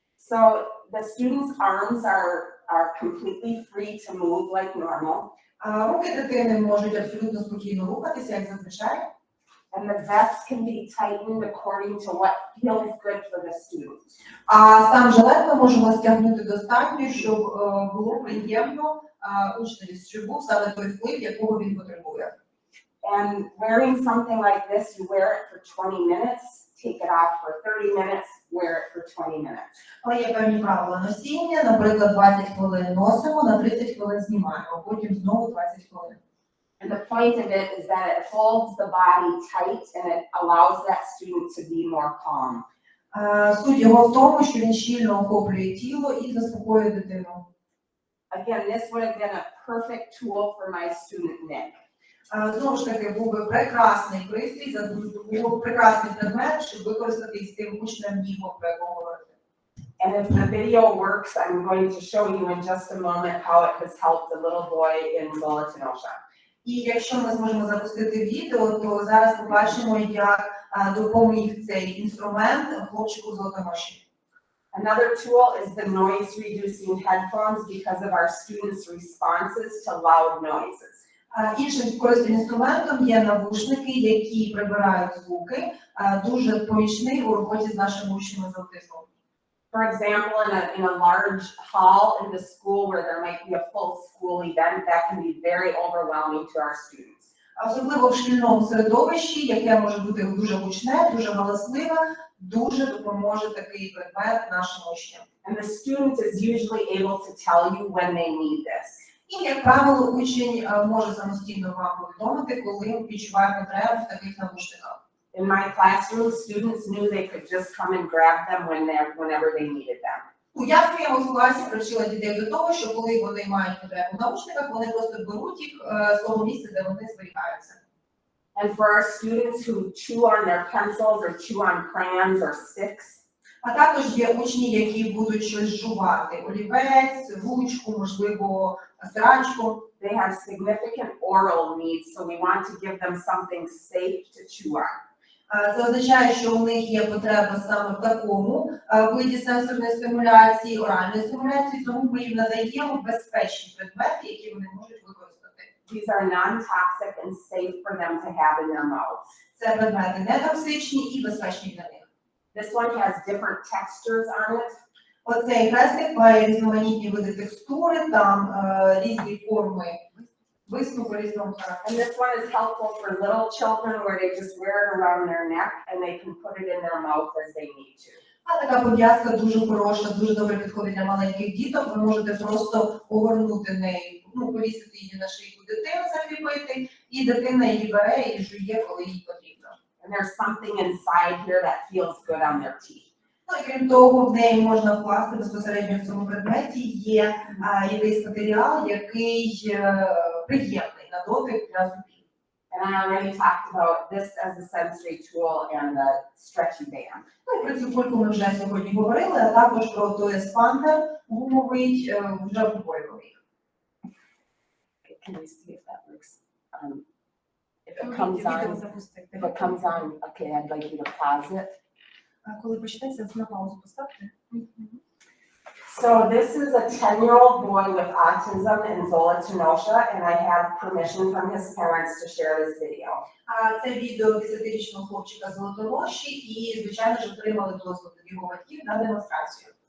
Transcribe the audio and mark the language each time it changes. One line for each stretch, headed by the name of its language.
English: So the student's arms are completely free to move like normal.
Ukrainian: Руки дитини можуть абсолютно спокійно рухатися, як зазвичай. And the vest can be tightened according to what feels good for the student. Сам жилет ми можемо стягнути достатньо, щоб було приємно учневі, щоб був саме той вплив, якого він потребує.
English: And wearing something like this, you wear it for 20 minutes, take it off for 30 minutes, wear it for 20 minutes.
Ukrainian: Але є певні правила носіння, наприклад, 20 хвилин носимо, на 30 хвилин знімаємо, потім знову 20 хвилин.
English: And the point of it is that it holds the body tight and it allows that student to be more calm.
Ukrainian: Суть його в тому, що він щільно охоплює тіло і заспокоює дитину.
English: Again, this would have been a perfect tool for my student Nick.
Ukrainian: Знову ж таки, був би прекрасний пристрій, був прекрасний предмет, щоб використати з тим учнем Ніком, про якого говорити.
English: And if the video works, I'm going to show you in just a moment how it has helped the little boy in Zolotonosha.
Ukrainian: І якщо ми зможемо запустити відео, то зараз побачимо, як допоміг цей інструмент хлопчику з Золотоноші.
English: Another tool is the noise reducing headphones because of our students' responses to loud noises.
Ukrainian: Іншим корисним інструментом є навушники, які прибирають звуки, дуже помічний у роботі з нашими учнями з аутизмом.
English: For example, in a large hall in the school where there might be a full school event, that can be very overwhelming to our students.
Ukrainian: Особливо в шкільному середовищі, яке може бути дуже гучне, дуже галасливе, дуже допоможе такий предмет нашим учням.
English: And the student is usually able to tell you when they need this.
Ukrainian: І, як правило, учень може самостійно вам повідомити, коли відчуває потребу в таких навушниках.
English: In my classroom, students knew they could just come and grab them whenever they needed them.
Ukrainian: Я в своєму класі привчила дітей до того, що коли вони мають потребу в навушниках, вони просто беруть їх з того місця, де вони зберігаються.
English: And for our students who chew on their pencils or chew on crayons or sticks,
Ukrainian: А також є учні, які будуть щось жувати: олівець, ручку, можливо, стирачку.
English: they have significant oral needs, so we want to give them something safe to chew on.
Ukrainian: Це означає, що у них є потреба саме в такому виді сенсорної стимуляції, оральної стимуляції, тому ми їм надаємо безпечні предмети, які вони можуть використати.
English: These are non-toxic and safe for them to have in their mouths.
Ukrainian: Це предмети нетоксичні і безпечні для них.
English: This one has different textures on it.
Ukrainian: Оцей хрестик має різноманітні види текстури, там різні форми виступу різного характеру.
English: And this one is helpful for little children where they just wear it around their neck and they can put it in their mouth as they need to.
Ukrainian: А така пов'язка дуже хороша, дуже добре підходить для маленьких діток. Ви можете просто огорнути нею, повісити її на шийку дитини, закріпити, і дитина її бере і жує, коли їй потрібно.
English: And there's something inside here that feels good on their teeth.
Ukrainian: Ну і крім того, в неї можна вкласти безпосередньо в цьому предметі є якийсь матеріал, який приємний на дотик для зубів.
English: And I already talked about this as a sensory tool and the stretchy band.
Ukrainian: Ну і про цю кульку ми вже сьогодні говорили, а також про той еспандер гумовий, вже обговорювали.
English: Can we see if that works? If it comes on, okay, I'd like you to pause it.
Ukrainian: Коли почнеться, на паузу поставте.
English: So this is a 10-year-old boy with autism in Zolotonosha, and I have permission from his parents to share this video.
Ukrainian: Це відео 10-річного хлопчика з Золотоноші, і, звичайно ж, отримали дозвіл від його батьків на демонстрацію.